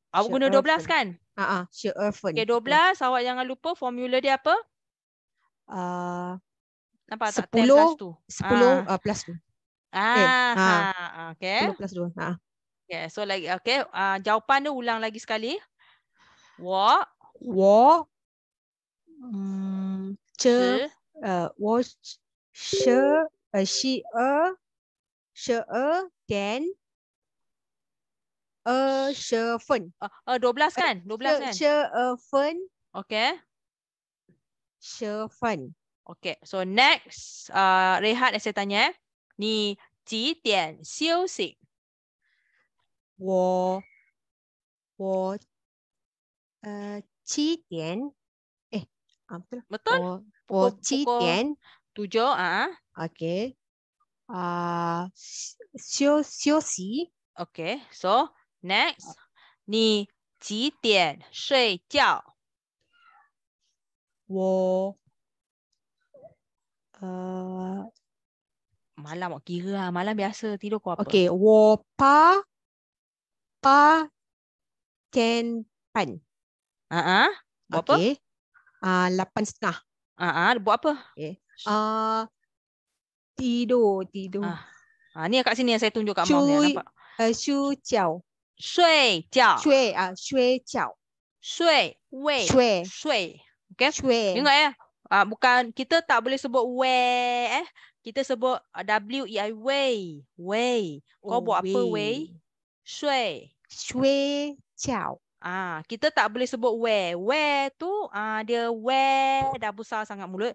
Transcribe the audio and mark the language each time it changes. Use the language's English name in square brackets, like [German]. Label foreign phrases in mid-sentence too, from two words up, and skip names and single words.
[Malay] Awak guna 12 kan? [Chinese] 12分. [Malay] Okay, 12 awak jangan lupa formula dia apa? Nampak tak? 10 plus 2. Okay. 10 plus 2. Okay, so lagi okay. Jawapan dia ulang lagi sekali. [Chinese] 我 12点20分。 [Malay] 12 kan? 12 kan? [Chinese] 12分。 [Malay] Okay. [Chinese] 10分。 [Malay] Okay, so next, Rehat yang saya tanya, [Chinese] 你几点休息？我7点。 [Malay] betul? [Chinese] 我7点。 7 Okay. 休息。 [Malay] Okay, so next, [Chinese] 你几点睡觉？我 [Malay] malam awak kira malam biasa tidur kau apa? [Chinese] Okay, 我8点半。 [Malay] buat apa? Okay. 8:30. Buat apa? Okay. Tidur. Ni kat sini yang saya tunjuk kat mouse ni, nampak? [Chinese] 睡觉。睡觉。睡。Okay? [Malay] Tengok bukan, kita tak boleh sebut way kita sebut W-E-I, way. Kau buat apa way? [Chinese] 睡觉。 [Malay] Kita tak boleh sebut where. Where tu dia where dah besar sangat mulut.